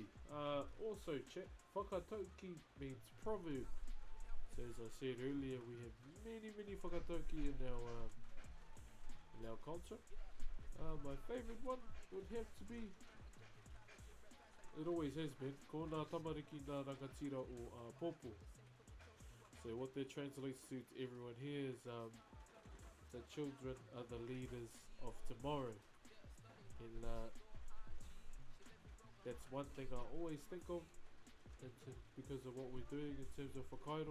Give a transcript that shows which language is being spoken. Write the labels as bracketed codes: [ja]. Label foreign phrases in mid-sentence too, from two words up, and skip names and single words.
[en] Also, chat, whakatauki means proverb. So as I said earlier, we have many whakatauki in our culture. My favourite one would have to be, it always has been, [mi] ko ngā tamariki ngā rangatira o Popo. [en] So what that translates to everyone here is the children are the leaders of tomorrow. And that's one thing I always think of because of what we're doing in terms of whakairo.